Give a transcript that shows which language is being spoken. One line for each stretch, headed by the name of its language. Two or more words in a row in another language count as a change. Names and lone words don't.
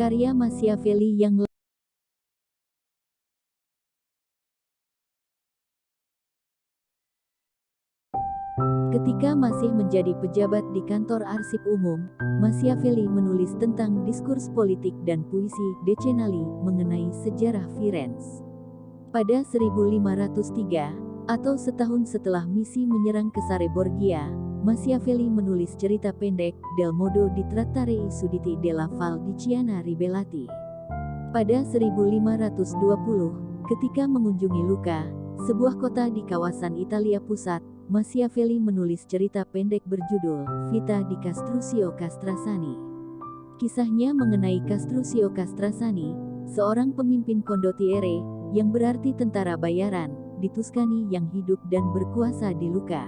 Indonesian: Karya Machiavelli yang Ketika masih menjadi pejabat di kantor arsip umum, Machiavelli menulis tentang diskurs politik dan puisi Decennali mengenai sejarah Firenze. Pada 1503, atau setahun setelah misi menyerang Casare Borgia, Machiavelli menulis cerita pendek Del modo di trattare i sudditi della Val di Chiana Ribellati. Pada 1520, ketika mengunjungi Lucca, sebuah kota di kawasan Italia Pusat, Machiavelli menulis cerita pendek berjudul Vita di Castruccio Castrasani. Kisahnya mengenai Castruccio Castrasani, seorang pemimpin condottiere, yang berarti tentara bayaran, di Tuscany yang hidup dan berkuasa di Lucca.